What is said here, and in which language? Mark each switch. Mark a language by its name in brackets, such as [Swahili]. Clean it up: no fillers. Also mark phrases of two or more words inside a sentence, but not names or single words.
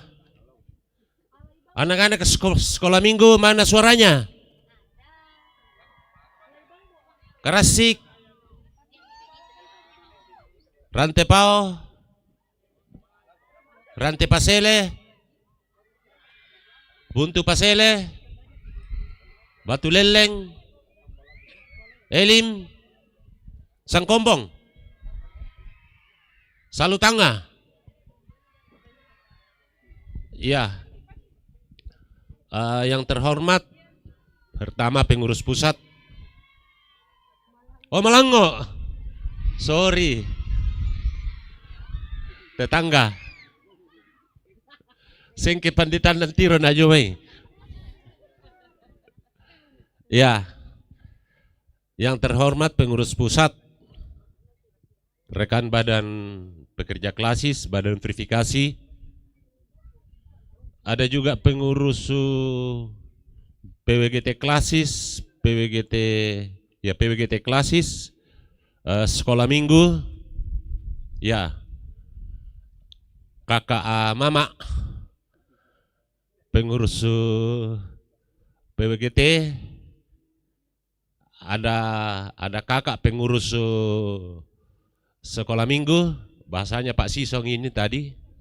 [Indonesian] Anak-anak sekolah minggu, mana suaranya? Karasik, Rantepao, Rantepasele, Buntu Pasele, Batu Leleng, Elim, Sangkombong, Salutanga. Ya, yang terhormat, pertama pengurus pusat. Oh Malango, sorry, tetangga. [Toraja-Sa'dan] Sengke panditan dan tiro na jumay. [Indonesian] Ya, yang terhormat pengurus pusat, rekan badan pekerja klasis, badan verifikasi. Ada juga pengurus PWGT klasis, PWGT klasis, sekolah minggu, ya, kakak mama, pengurus PWGT, ada kakak pengurus sekolah minggu, bahasanya Pak Sisong ini tadi.